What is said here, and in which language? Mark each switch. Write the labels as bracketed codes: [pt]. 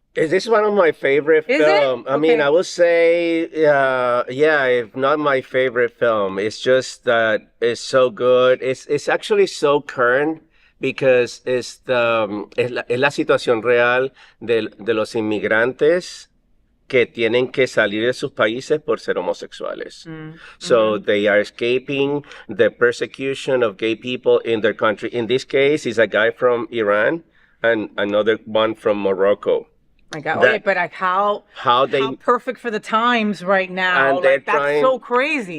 [en] Is this one of my favorite films? I mean, I would say, if not my favorite film. It's just that it's so good. It's actually so current. [es] Because es la situación real de los inmigrantes que tienen que salir de sus países por ser homosexuales. [en] So they are escaping the persecution of gay people in their country. In this case, it's a guy from Iran and another one from Morocco. My God, but how perfect for the times right now. And that's so crazy.